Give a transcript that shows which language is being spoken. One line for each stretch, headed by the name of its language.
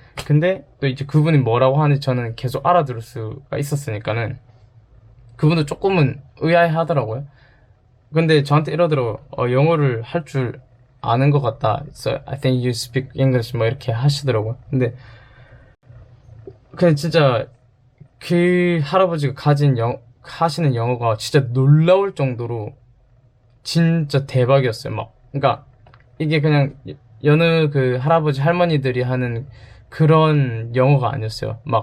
Korean: 근데 또 이제 그분이 뭐라고 하는지 저는 계속 알아들을 수가 있었으니까는 그분도 조금은 의아해 하더라고요. 근데 저한테 이러더라고요. 영어를 할 줄 아는 것 같다.
English: So I think you speak English
Korean: 뭐 이렇게 하시더라고요. 근데 그냥 진짜 그 할아버지가 하시는 영어가 진짜 놀라울 정도로 진짜 대박이었어요. 그러니까 이게 그냥 여느 그 할아버지 할머니들이 하는 그런 영어가 아니었어요.